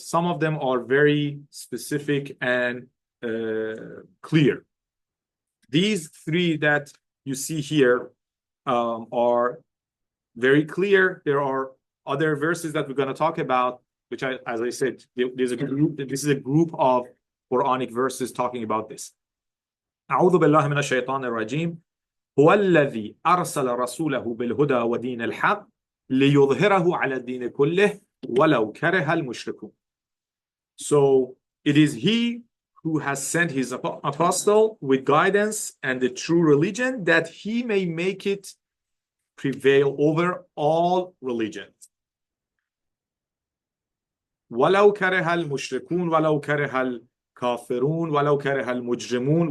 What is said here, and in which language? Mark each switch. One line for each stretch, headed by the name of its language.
English: Some of them are very specific and clear. These 3 that you see here are very clear. There are other verses that we're going to talk about, which, as I said, this is a group of Quranic verses talking about this.
Arabic: أعوذ بالله من الشيطان الرجيم هو الذي أرسل رسوله بالهدى ودين الحق ليظهره على الدين كله ولو كره المشركون.
English: So it is he who has sent his apostle with guidance and the true religion, that he may make it prevail over all religions.
Arabic: وَلَوْ كَرِهَ الْمُشْرِكُونَ وَلَوْ كَرِهَ الْكَافِرُونَ وَلَوْ كَرِهَ الْمُجْرِمُونَ.